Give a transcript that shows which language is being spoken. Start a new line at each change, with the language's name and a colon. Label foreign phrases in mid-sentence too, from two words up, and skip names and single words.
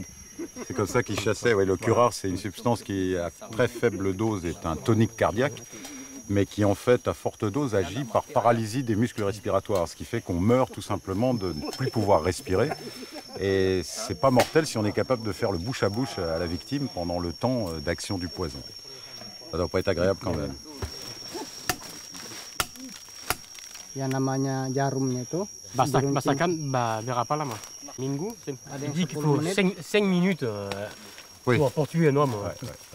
French: C'est comme ça qu'ils chassaient. Ouais, le curare, c'est une substance qui, à très faible dose, est un tonique cardiaque, mais qui, en fait, à forte dose, agit par paralysie des muscles respiratoires, ce qui fait qu'on meurt tout simplement de ne plus pouvoir respirer. Et c'est pas mortel si on est capable de faire le bouche à bouche à la victime pendant le temps d'action du poison. Ça doit pas être agréable quand même.
Indonesian: Yang namanya jarumnya itu Basakan berapa lama? Minggu?
French: Il dit qu'il faut 5 minutes pour tuer un homme. Ouais.